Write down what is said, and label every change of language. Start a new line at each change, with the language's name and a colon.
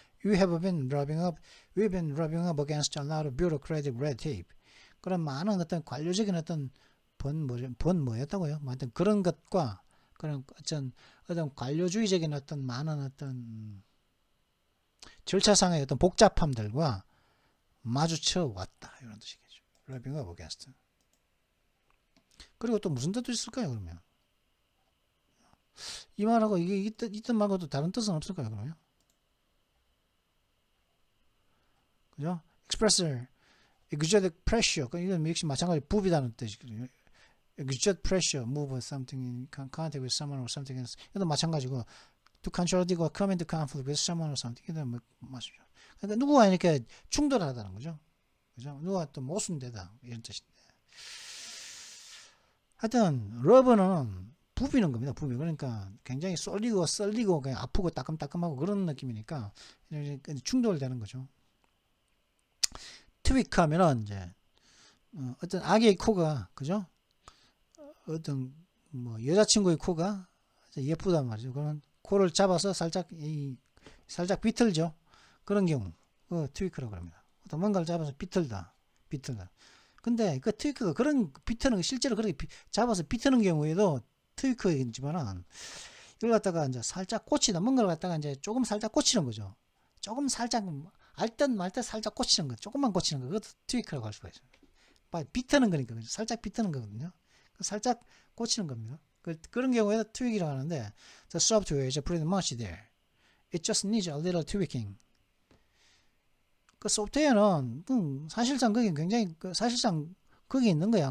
English: We've been rubbing up against a lot of bureaucratic red tape.
Korean: 그런 많은 어떤 관료적인 어떤 뭐였다고요? 하여튼 그런 것과 그런 어떤 관료주의적인 어떤 많은 어떤 절차상의 어떤 복잡함들과 마주쳐 왔다 이런 뜻이겠죠.
English: Rubbing up against.
Korean: 그리고 또 무슨 뜻도 있을까요? 그러면 이 말하고 이게 이 뜻 말고도 다른 뜻은 없을까요? 그러면 그죠?
English: express exerted pressure.
Korean: 이건 역시 마찬가지 부비다는 뜻이거든요.
English: exert pressure, move something in contact with someone or something else.
Korean: 이것도 마찬가지고
English: to contradict or come into conflict with someone or something.
Korean: 이것도 맞죠. 그러니까 누구와 이렇게 충돌하다는 거죠. 그죠? 누가 또 모순되다 이런 뜻인데. 하여튼 러버는 부비는 겁니다. 부비. 그러니까 굉장히 썰리고 그냥 아프고 따끔따끔하고 그런 느낌이니까 충돌되는 거죠. 트위크 하면은 이제 어떤 아기의 코가 그죠? 어떤 뭐 여자친구의 코가 예쁘단 말이죠. 그러면 코를 잡아서 살짝 비틀죠. 그런 경우 트위크라고 합니다. 뭔가를 잡아서 비틀다. 근데 그 트위크가 그런 비트는 실제로 그렇게 잡아서 비트는 경우에도 트위크이지만은 이걸 갖다가 이제 살짝 꽂히다 뭔가를 갖다가 이제 조금 살짝 꽂히는 거죠. 조금 살짝 알듯 말듯 살짝 꽂히는 거, 조금만 꽂히는 거, 그것도 트위크라고 할 수가 있어요. 비트는 거니까 살짝 비트는 거거든요. 살짝 꽂히는 겁니다. 그런 경우에 트윅이라고 하는데
English: the software is pretty much there. It just needs a little tweaking.
Korean: 그 소프트웨어는 사실상 그게 굉장히 사실상 거기 있는 거야.